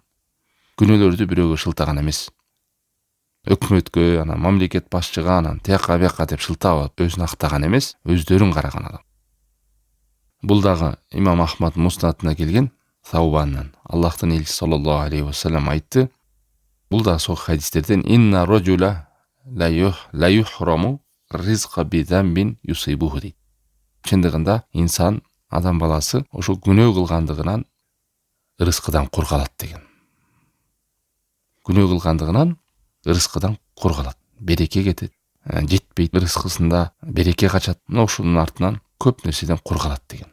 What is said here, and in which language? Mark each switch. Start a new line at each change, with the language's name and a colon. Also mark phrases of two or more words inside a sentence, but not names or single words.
Kyrgyz: Күнөөлөрдү бирөөгө шылтаган эмес. Өкмөткө, анан мамлекет башчыга, анан тияка бияка деп шылтап өзүн актаган эмес, өздөрүн караган адам. Бул дагы имам Ахмад муснатына келген Саубаннан. Аллахтын элчиси
Arabic: صلى الله عليه وسلم
Kyrgyz: айтты. Бул да сол хадистерден
Arabic: إن الرجل ليحرم الرزق بالذنب يصيبه
Kyrgyz: дейт. Чындыгында инсан, адам баласы ошо күнөө кылгандыгынан ырыскыдан кур калат деген. Күнөө кылгандыгынан ырыскыдан кур калат. Береке кетет. Жетпейт ырыскысында береке качат. Мына ушунун артынан көп нерседен кур калат деген.